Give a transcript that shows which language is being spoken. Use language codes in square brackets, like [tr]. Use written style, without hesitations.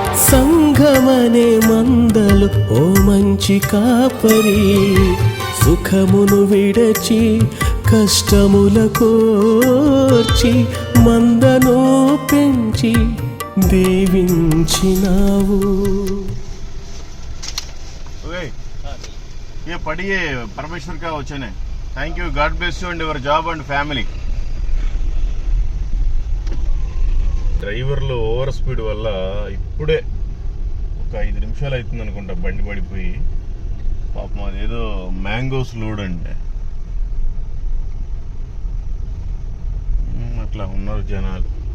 [te] సంఘమనే మందలు ఓ మంచి కాపరి సుఖమును విడచి కష్టముల కోర్చి మందను పెంచి దీవించినావు. [hi] ये पढ़िए परमेश्वर का वचन है. [en] Thank you. God bless you and your job and family. [te] డ్రైవర్లు ఓవర్ స్పీడ్ వల్ల ఇప్పుడే ఒక 5 నిమిషాలు అవుతుంది అనుకుంటా బండి పడిపోయి. పాపం అదేదో మ్యాంగోస్ లోడ్ అంటే అట్లా ఉన్నారు జనాలు.